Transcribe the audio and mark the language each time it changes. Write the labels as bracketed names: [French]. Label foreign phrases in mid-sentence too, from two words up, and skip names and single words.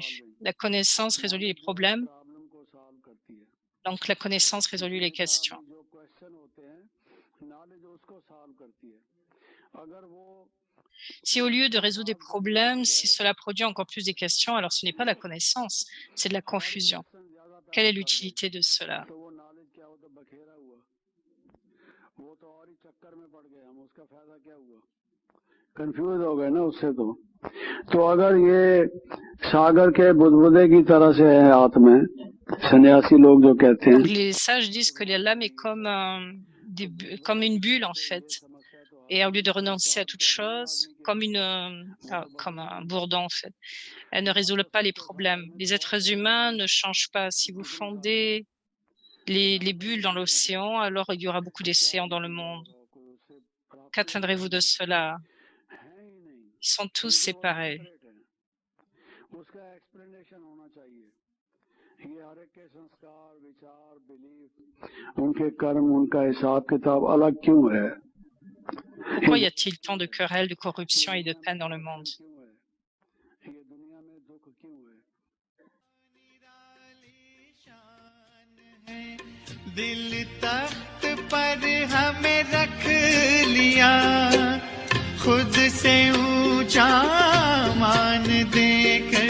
[French] La connaissance résout les problèmes, donc la connaissance résout les questions. Si au lieu de résoudre des problèmes, si cela produit encore plus de questions, alors ce n'est pas la connaissance, c'est de la confusion. Quelle est l'utilité de cela? [Hindi] कंफ्यूज हो गए ना उससे तो अगर ये सागर के बुदबुदे की तरह से है हाथ में सन्यासी लोग जो कहते हैं [French] Donc, les sages disent que l'âme est comme, comme une bulle en fait. Et au lieu de renoncer à toute chose, comme comme un bourdon en fait, elle ne résout pas les problèmes. Les êtres humains ne changent pas. Si vous fondez les bulles dans l'océan, alors il y aura beaucoup d'océans dans le monde. Qu'atteindrez-vous de cela? Ils sont tous séparés. [Hindi] उनके कर्म उनका हिसाब किताब अलग क्यों है [French] Pourquoi y a-t-il tant de querelles, de corruption et de peine dans le monde? [Hindi] दिल तख्त पर हमें रख लिया खुद से ऊंचा मान देकर